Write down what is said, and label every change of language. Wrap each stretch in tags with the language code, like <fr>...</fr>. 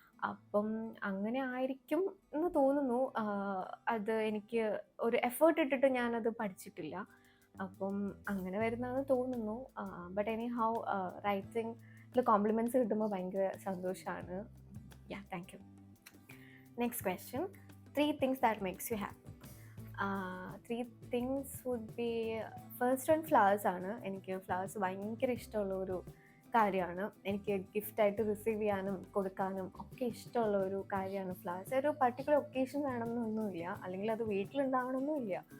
<ml>അപ്പം അങ്ങനെ ആയിരിക്കും എന്ന് തോന്നുന്നു. അത് എനിക്ക് ഒരു എഫേർട്ട് ഇട്ടിട്ട് ഞാനത് പഠിച്ചിട്ടില്ല. അപ്പം അങ്ങനെ വരുന്നതെന്ന് തോന്നുന്നു. ബട്ട് എനി ഹൗ റൈറ്റിംഗിൽ കോംപ്ലിമെൻറ്റ്സ് കിട്ടുമ്പോൾ ഭയങ്കര സന്തോഷമാണ്.</ml> <en>Yeah, thank you. Next question, 3 things that makes you happy. 3 things would be, first one flowers ആണ്.</en> <ml>എനിക്ക് ഫ്ലവേഴ്സ് ഭയങ്കര ഇഷ്ടമുള്ള ഒരു കാര്യമാണ്. എനിക്ക് ഗിഫ്റ്റായിട്ട് റിസീവ് ചെയ്യാനും കൊടുക്കാനും ഒക്കെ ഇഷ്ടമുള്ള ഒരു കാര്യമാണ് ഫ്ലവേഴ്സ്. ഒരു പർട്ടിക്കുലർ ഒക്കേഷൻ വേണമെന്നൊന്നുമില്ല, അല്ലെങ്കിൽ അത് വീട്ടിലുണ്ടാവണമെന്നുമില്ല.</ml>